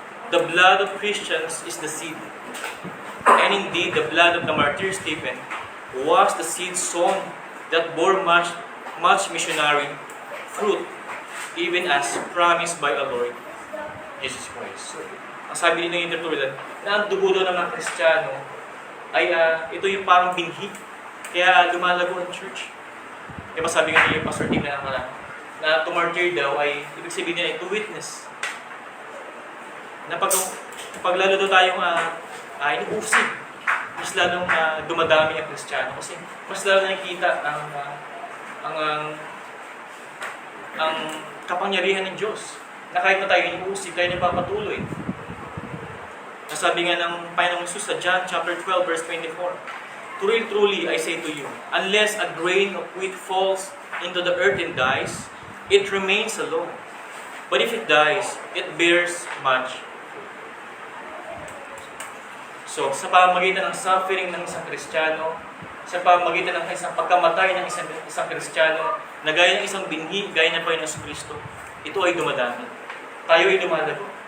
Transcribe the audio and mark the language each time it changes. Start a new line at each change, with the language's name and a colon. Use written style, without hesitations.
English: The blood of Christians is the seed. And indeed, the blood of the martyr Stephen was the seed sown that bore much missionary fruit, even as promised by our Lord Jesus Christ.
Filipino: So, ang sabi din ng Tertullian, na ang dugo daw ng mga Kristiyano ay ito yung parang binhi, kaya lumalago ang church. Diba sabi nga niya yung Pastor Tim na to martyr daw ay ibig sabihin nila to witness na pag lalo daw tayong inuusig, mas lalong dumadami ang Kristiyano kasi mas lalo nakikita ang kapangyarihan ng Diyos na kahit na tayo inuusig, tayo nagpapatuloy. Nasabi nga ng Panginoong Jesus sa John chapter 12 verse 24,
English: "Truly, truly, I say to you, unless a grain of wheat falls into the earth and dies, it remains alone. But if it dies, it bears much fruit."
Filipino: So, sa pamamagitan ng suffering ng isang Kristiyano, sa pamamagitan ng isang pagkamatay ng isang Kristiyano, na gaya ng isang binhi, gaya ng Panginoong Kristo, ito ay dumadami. Tayo ay lumalago.